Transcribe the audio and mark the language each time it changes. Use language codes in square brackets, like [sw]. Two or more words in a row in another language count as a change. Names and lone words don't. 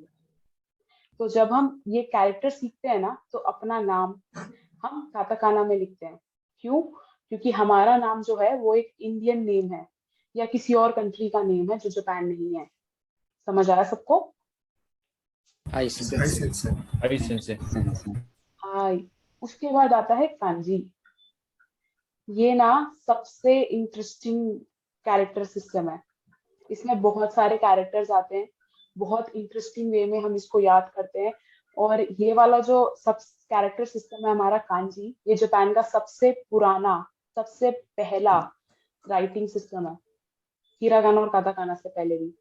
[hi] तो जब हम ये कैरेक्टर सीखते हैं ना तो अपना नाम हम काताकाना में लिखते हैं। क्यों? क्योंकि हमारा नाम जो है वो एक [en] Indian name [hi] है या किसी और कंट्री का नेम है जो जापान नहीं है। समझ आया सबको? [en] Hi, Hi, sensei. Sensei. Hi, sensei. Sensei. [hi] हाय। उसके बाद आता है कांजी। ये ना सबसे [en] interesting character system [hi] है। इसमें बहुत सारे कैरेक्टर्स आते हैं, बहुत [en] interesting way [hi] में हम इसको याद करते हैं। और ये वाला जो सब [en] character system [hi] है हमारा कांजी, ये जापान का सबसे पुराना, सबसे पहला [en] writing system [hi] है, हिरागाना और काताकाना से पहले भी।